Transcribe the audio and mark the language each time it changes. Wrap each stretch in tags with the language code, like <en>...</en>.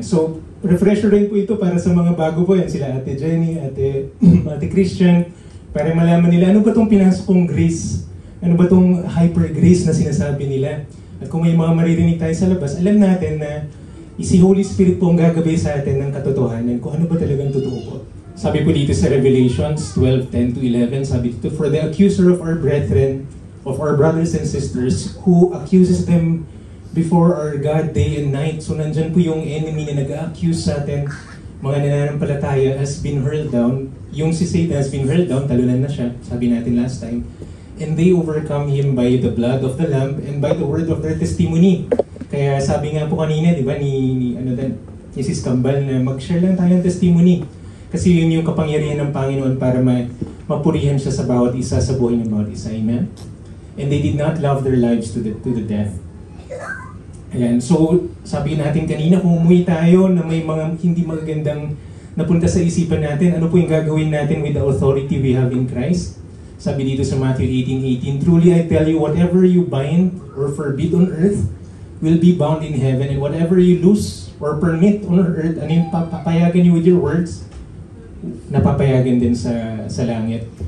<tl>So, refresher rin po ito para sa mga bago po. Yan sila Ate Jenny, Ate Christian, para malaman nila ano ba itong pinasok kong grace? Ano ba itong hyper grace na sinasabi nila? At kung may mga maririnig tayo sa labas, alam natin na si Holy Spirit po ang gagabay sa atin ng katotohanan kung ano ba talagang totoo po. Sabi po dito sa Revelations 12:10-11, sabi dito,</tl> <en>for the accuser of our brethren, of our brothers and sisters, who accuses them before our God day and night.</en> <tl>So nandyan po yung enemy na nag-accuse sa atin, mga nananampalataya,</tl> <en>has been hurled down.</en> <tl>Yung si Satan</tl> <en>has been hurled down,</en> <tl>talunan na siya, sabi natin last time.</tl> <en>And they overcome him by the blood of the Lamb and by the word of their testimony.</en> <tl>Kaya sabi nga po kanina, di ba, ni Sis Kambal, na mag-share lang tayo ng testimony. Kasi yun yung kapangyarihan ng Panginoon para mapurihan siya sa bawat isa, sa buhay ng bawat isa. Amen?</tl> <en>And they did not love their lives to the death.</en> <tl>Ayan. So, sabi natin kanina, kung umuwi tayo na may mga hindi magagandang napunta sa isipan natin, ano po yung gagawin natin</tl> <en>with the authority we have in Christ?</en> <tl>Sabi dito sa Matthew 18:18,</tl> <en>truly I tell you, whatever you bind or forbid on earth will be bound in heaven, and whatever you loose or permit on earth,</en> <tl>ano yung papayagan niyo</tl> <en>with your words,</en> <tl>napapayagan din sa langit.</tl>